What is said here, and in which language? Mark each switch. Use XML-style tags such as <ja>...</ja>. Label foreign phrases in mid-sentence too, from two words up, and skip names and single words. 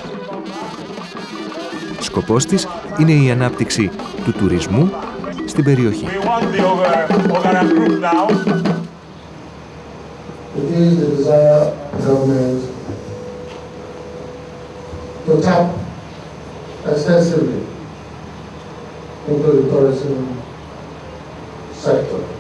<el>Σκοπός της είναι η ανάπτυξη του τουρισμού στην περιοχή.</el> <en>It is the desire of government to tap extensively into the tourism sector.</en>